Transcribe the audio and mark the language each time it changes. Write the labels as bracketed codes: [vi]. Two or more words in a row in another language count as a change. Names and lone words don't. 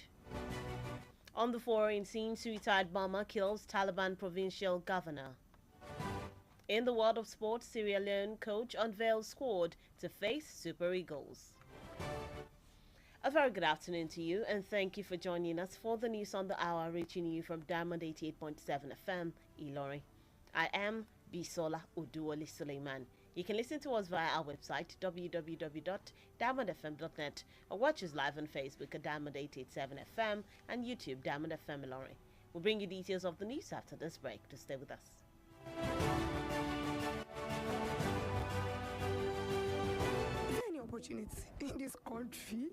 [en] On the foreign scene, suicide bomber kills Taliban provincial governor. In the world of sports, Sierra Leone coach unveils squad to face Super Eagles. A very good afternoon to you, and thank you for joining us for the news on the hour, reaching you from Diamond 88.7 FM, Ilorin. I am Bisola Oduwole Suleiman. You can listen to us via our website, www.diamondfm.net, or watch us live on Facebook at Diamond 887 FM and YouTube, Diamond FM Ilorin. We'll bring you details of the news after this break. To stay with us. Opportunity in this country.